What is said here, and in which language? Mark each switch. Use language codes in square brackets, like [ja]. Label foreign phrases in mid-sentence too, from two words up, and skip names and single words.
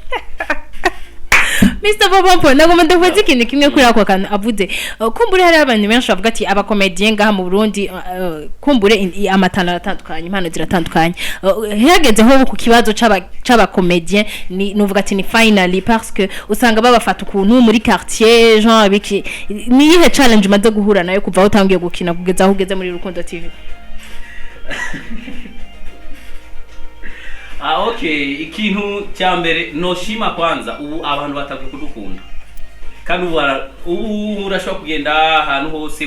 [rn] Mr. Bobompo nagomba ndavuze ikintu kimwe kuri ako kantu avuze kumbure hari abantu benshi bavuga ati aba comedian ngaha mu Burundi kumbure amatana atandukanye impano ziratandukanye hageze ho ku kibazo c'aba comedian ni nuvuga ati ni finally [fr] parce que [rn] usanga babafata ukuntu muri quartier genre biki ni ihe challenge maze guhura nayo kuva utangiye gukina kugeza aho ugeze muri Rukundo TV okay ikintu cyambere noshima kwanza ubu abantu batavuye kudukunda kandi ubu urashobora kugenda ahantu hose